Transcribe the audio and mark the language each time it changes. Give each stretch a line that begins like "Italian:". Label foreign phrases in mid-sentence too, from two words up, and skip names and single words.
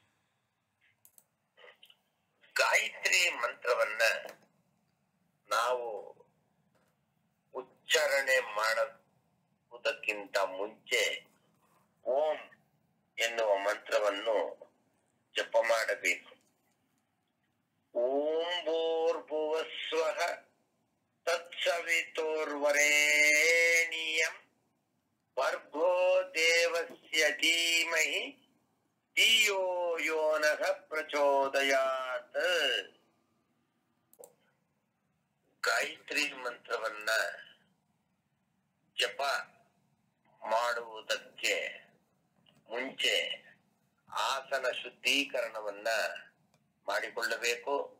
Kannada: ಗಾಯತ್ರಿ ಮಂತ್ರವನ್ನ ನಾವು ಉಚ್ಚಾರಣೆ ಮಾಡುವುದಕ್ಕಿಂತ ಮುಂಚೆ ಓಂ ಎನ್ನುವ ಮಂತ್ರವನ್ನು ಜಪ ಮಾಡಬೇಕು.
Sanskrit: ಓಂ ಭೂರ್ಭುವಸ್ವಃ ತತ್ಸವಿತುರ್ವರೇಣ್ಯಂ ಭರ್ಗೋ ದೇವಸ್ಯ ಧೀಮಹಿ ಧಿಯೋ ಯೋ ನಃ ಪ್ರಚೋದಯಾತ್.
Kannada: ಗಾಯತ್ರಿ ಮಂತ್ರವನ್ನ ಜಪ ಮಾಡುವುದಕ್ಕೆ ಮುಂಚೆ ಆಸನ ಶುದ್ಧೀಕರಣವನ್ನ ಮಾಡಿಕೊಳ್ಳಬೇಕು.